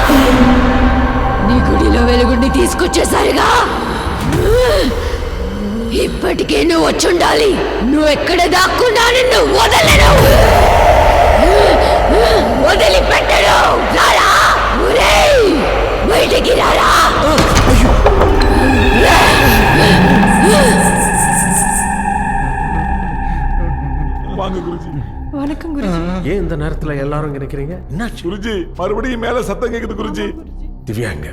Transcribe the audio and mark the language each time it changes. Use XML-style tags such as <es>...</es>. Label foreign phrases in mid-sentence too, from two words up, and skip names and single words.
<te>తీసుకొచ్చేసరిగా ఇప్పటికే నువ్వు వచ్చుండాలి. నువ్వు ఎక్కడ దాక్కున్నా నిన్ను వదలను, వదిలిపెట్టను. రారా ఒరేయ్, బయటికి రారా.</te> <ta>வாங்க குருஜி. வணக்கம் குருஜி. ஏன் இந்த நேரத்துல எல்லாரும் இங்க நிக்கிறீங்க? என்னாச்சு? குருஜி மறுபடியும் மேல சத்தம் கேக்குது குருஜி. திவ்யா எங்க?</ta>